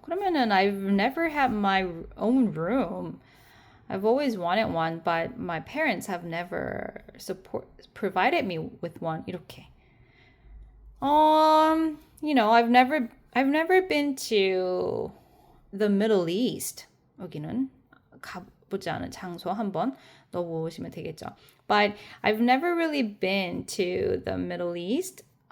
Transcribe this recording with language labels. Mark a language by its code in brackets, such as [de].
[ko] 그러면은 [en] I've never had my own room. I've always wanted one, but my parents have never provided me with one. [ko] 이렇게. [en] I've never been to the Middle East. [ko] 여기는 가보지 않은 장소 한번 넣어보시면 되겠죠. [en] But I've never really been to the Middle East.